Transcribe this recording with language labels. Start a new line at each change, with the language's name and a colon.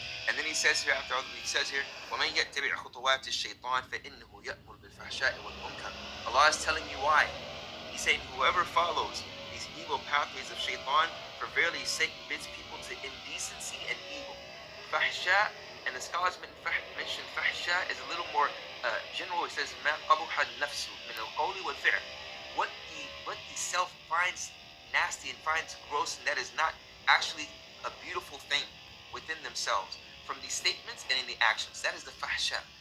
English: And then he says here, after all, he says here,
Arabic: وَمَنْ يَتَّبِعْ خُطُوَاتِ الشَّيْطَانِ فَإِنَّهُ يَأْمُرُ بِالْفَحْشَاءِ وَالْمُنكَرِ.
English: Allah is telling you why. He's saying, whoever follows these evil pathways of shaitan, for verily Satan bids people to indecency and evil. Fahsha, and the scholars mention fahsha is a little more general. It says,
Arabic: مَا قَبُحَ النَّفْسُ مِنَ الْقَوْلِ وَالْفِعْلِ.
English: What the self finds nasty and finds gross, and that is not actually a beautiful thing within themselves, from the statements and in the actions. That is the fahsha.